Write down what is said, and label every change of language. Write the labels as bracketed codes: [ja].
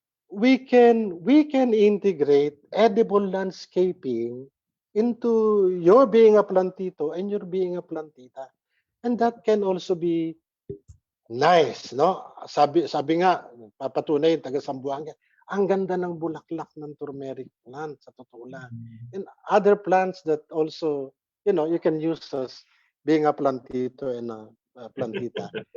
[en] we can integrate edible landscaping into your being a plantito and your being a plantita. And that can also be nice, no? [tl] Sabi nga, papatunay taga Sambuanga, ang ganda ng bulaklak ng turmeric plant sa totoo lang. [en] And other plants that also, you can use as being a plantito and a plantita.